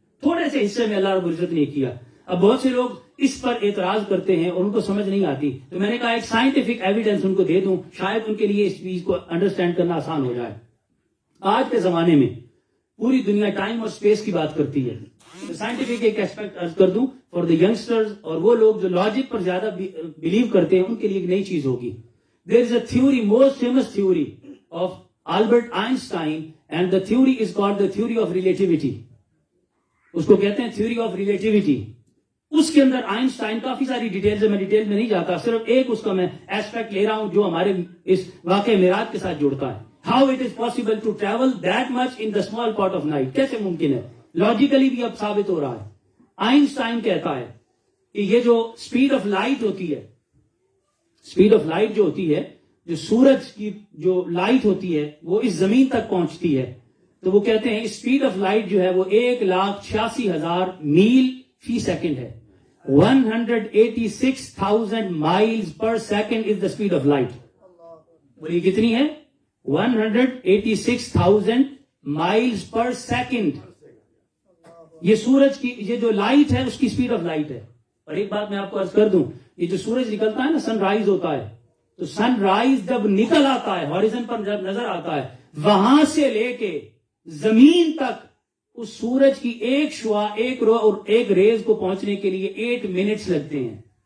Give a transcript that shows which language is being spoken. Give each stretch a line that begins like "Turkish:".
Urdu: تھوڑے سے حصے میں اللہ رب العزت نے کیا. اب بہت سے لوگ اس پر اعتراض کرتے ہیں اور ان کو سمجھ نہیں آتی, تو میں نے کہا ایک سائنٹیفک ایویڈنس ان کو دے دوں, شاید ان کے لیے اس چیز کو انڈرسٹینڈ کرنا آسان ہو جائے. آج کے زمانے میں پوری دنیا ٹائم اور اسپیس کی بات کرتی ہے. سائنٹیفک ایک ایسپیکٹ عرض کر دوں
English: for the youngsters,
Urdu: اور وہ لوگ جو لاجک پر زیادہ بلیو کرتے ہیں ان کے لیے ایک نئی چیز ہوگی.
English: There is a theory, most famous theory of Albert Einstein, and the theory is called the theory of relativity.
Urdu: اس کو کہتے ہیں تھیوری آف ریلیٹیوٹی. اس کے اندر آئنسٹائن کافی ساری ڈیٹیلز ہے, میں ڈیٹیل میں نہیں جاتا, صرف ایک اس کا میں ایسپیکٹ لے رہا ہوں جو ہمارے اس واقعہ معراج کے ساتھ جڑتا ہے.
English: how it is possible to travel that much in the small part of night,
Urdu: کیسے ممکن ہے؟ لاجیکلی بھی اب ثابت ہو رہا ہے. آئنسٹائن کہتا ہے کہ یہ جو اسپیڈ آف لائٹ ہوتی ہے, اسپیڈ آف لائٹ جو ہوتی ہے, جو سورج کی جو لائٹ ہوتی ہے وہ اس زمین تک پہنچتی ہے, تو وہ کہتے ہیں اسپیڈ آف لائٹ جو ہے وہ 1,86,000 میل فی سیکنڈ ہے.
English: 186,000 miles per second is the speed of light.
Urdu: بولیے کتنی ہے؟
English: 186,000 miles per second.
Urdu: یہ سورج کی یہ جو لائٹ ہے اس کی اسپیڈ آف لائٹ ہے. اور ایک بات میں آپ کو عرض کر دوں, یہ جو سورج نکلتا ہے نا, سن رائز ہوتا ہے, تو سن رائز جب نکل آتا ہے ہاریزن پر جب نظر آتا ہے, وہاں سے لے کے زمین تک اس سورج کی ایک شعاع, ایک رو اور ایک ریز کو پہنچنے کے لیے 8 منٹس لگتے ہیں.